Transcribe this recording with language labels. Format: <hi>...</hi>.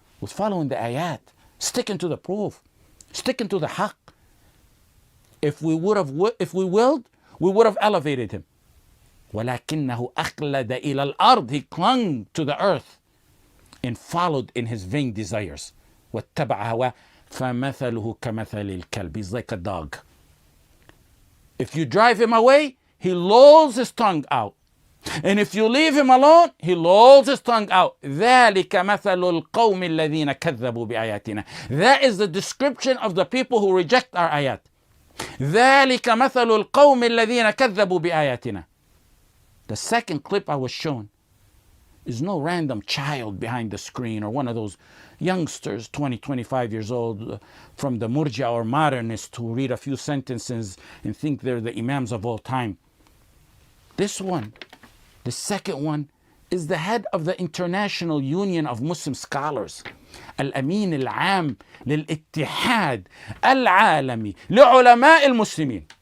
<en>With following the ayat, sticking to the proof, sticking to the haqq. If we willed, we would have elevated him.</en> <ar>وَلَكِنَّهُ أَخْلَدَ إِلَى الْأَرْضِ,</ar> <en>he clung to the earth and followed in his vain desires.</en> <ar>وَاتَّبَعَ هَوَاهُ فَمَثَلُهُ كَمَثَلِ الْكَلْبِ,</ar> <en>he's like a dog. If you drive him away, he lolls his tongue out. And if you leave him alone, he lolls his tongue out.</en> <ar>ذَلِكَ مَثَلُ الْقَوْمِ الَّذِينَ كَذَّبُوا بِآيَاتِنَا.</ar> <en>That is the description of the people who reject our ayat.</en> <ar>ذلك مثل القوم الذين كذبوا بآياتنا.</ar> <en>The second clip I was shown is no random child behind the screen or one of those youngsters, 20, 25 years old, from the Murja or modernists who read a few sentences and think they're the imams of all time. This one, the second one, is the head of the International Union of Muslim Scholars,</en> <ar>الأمين العام للاتحاد العالمي لعلماء المسلمين.</ar>